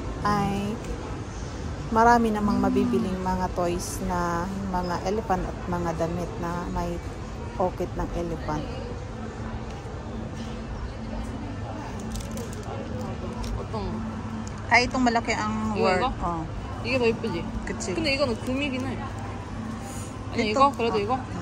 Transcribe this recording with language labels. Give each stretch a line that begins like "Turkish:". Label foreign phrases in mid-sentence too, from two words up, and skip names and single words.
Filipino: Ay marami namang mabibiling mga toys na mga elephant at mga damit na may pocket ng elephant. Ay, itong malaki ang word.
Korean: 이거? 이게 더 예쁘지? 그치. 근데 이거는 금이긴 해. 아니 이거? 그래도 이거?